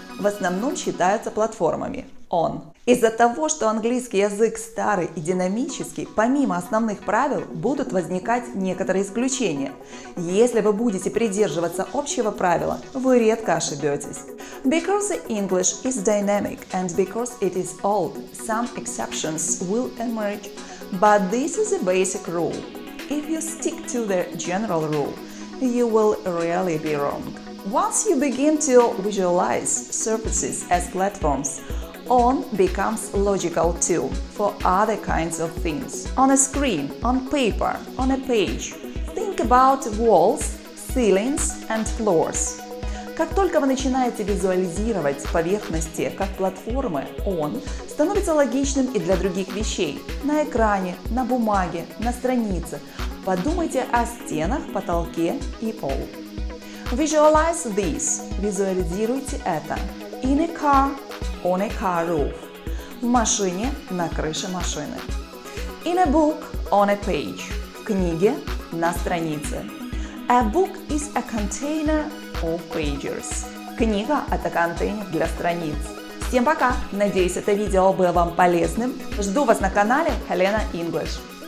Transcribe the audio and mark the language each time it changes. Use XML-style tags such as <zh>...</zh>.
<ru>В основном считаются платформами on. Из-за того, что английский язык старый и динамический, помимо основных правил будут возникать некоторые исключения. Если вы будете придерживаться общего правила, вы редко ошибетесь.</ru> <en>Because the English is dynamic and because it is old, some exceptions will emerge, but this is a basic rule. If you stick to the general rule, you will rarely be wrong. Once you begin to visualize surfaces as platforms, on becomes logical too for other kinds of things. On a screen, on paper, on a page. Think about walls, ceilings and floors.</en> <ru>Как только вы начинаете визуализировать поверхности как платформы, on становится логичным и для других вещей. На экране, на бумаге, на странице. Подумайте о стенах, потолке и полу.</ru> <en>Visualize this.</en> <ru>Визуализируйте это.</ru> <en>In a car, on a car roof.</en> <ru>В машине, на крыше машины.</ru> <en>In a book, on a page.</en> <ru>В книге, на странице.</ru> <en>A book is a container of pages.</en> <ru>Книга – это контейнер для страниц. Всем пока! Надеюсь, это видео было вам полезным. Жду вас на канале Helena English.</ru>